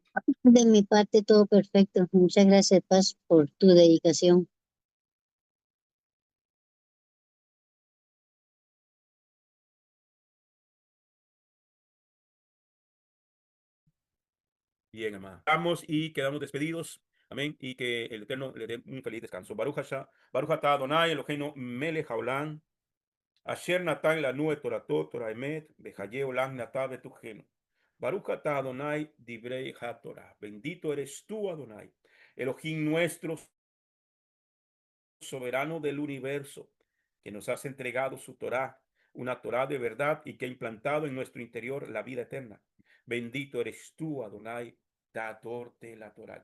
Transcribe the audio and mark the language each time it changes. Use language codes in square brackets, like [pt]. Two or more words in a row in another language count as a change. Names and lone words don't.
[es] De mi parte, todo perfecto. Muchas gracias, Paz, por tu dedicación. Bien, amado. Vamos y quedamos despedidos. Amén. Y que el Eterno le dé un feliz descanso. [he] ברוך השם, ברוך אתה אדוני אלוהינו מלך העולם, אשר נתן לנו את תורתו, תורה אמת, וחיי עולם נטע בתוכנו. ברוך אתה אדוני דברי התורה. [es] Bendito eres tú, Adonai, Elohim nuestro, soberano del universo, que nos has entregado su Torah, una Torah de verdad y que ha implantado en nuestro interior la vida eterna. Bendito eres tú, Adonai, dador de la Torah.